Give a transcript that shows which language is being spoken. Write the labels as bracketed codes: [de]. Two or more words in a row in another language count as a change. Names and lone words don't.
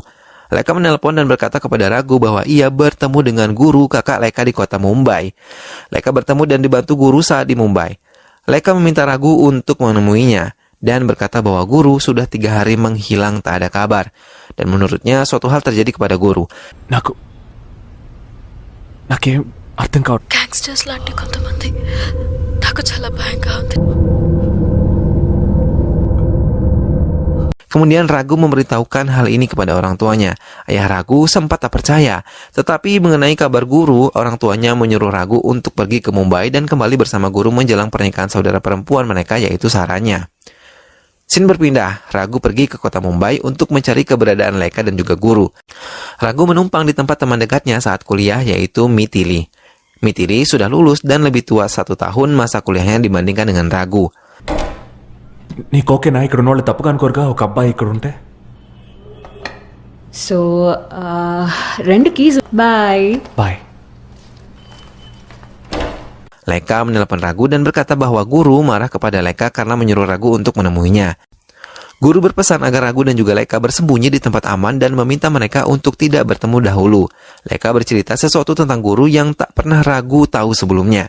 [id] Leka menelpon dan berkata kepada Ragu bahwa ia bertemu dengan guru kakak Leka di kota Mumbai. Leka bertemu dan dibantu guru saat di Mumbai. Leka meminta Ragu untuk menemuinya dan berkata bahwa guru sudah 3 hari menghilang tak ada kabar. Dan menurutnya suatu hal terjadi kepada guru. [te] నాకేం అర్థం కావట్లేదు. గ్యాంగ్స్టర్స్ లాంటి కొంతమంది నాకు చాలా భయంగా ఉంది. [id] Kemudian Ragu memberitahukan hal ini kepada orang tuanya. Ayah Ragu sempat tak percaya. Tetapi mengenai kabar guru, orang tuanya menyuruh Ragu untuk pergi ke Mumbai dan kembali bersama guru menjelang pernikahan saudara perempuan mereka yaitu Saranya. Scene berpindah, Ragu pergi ke kota Mumbai untuk mencari keberadaan Leka dan juga guru. Ragu menumpang di tempat teman dekatnya saat kuliah yaitu Mithili. Mithili sudah lulus dan lebih tua 1 tahun masa kuliahnya dibandingkan dengan Ragu. [te] నీకు ఓకేనా ఇక్కడ ఉన్న వాళ్ళు తప్పుగా అనుకోరుగా ఒక అబ్బాయి ఇక్కడ ఉంటే? [en] so 2 keys bye. బాయ్. [id] Leka menelpon Ragu dan berkata bahwa guru marah kepada Leka karena menyuruh Ragu untuk menemuinya. Guru berpesan agar Ragu dan juga Leka bersembunyi di tempat aman dan meminta mereka untuk tidak bertemu dahulu. Leka bercerita sesuatu tentang guru yang tak pernah Ragu tahu sebelumnya.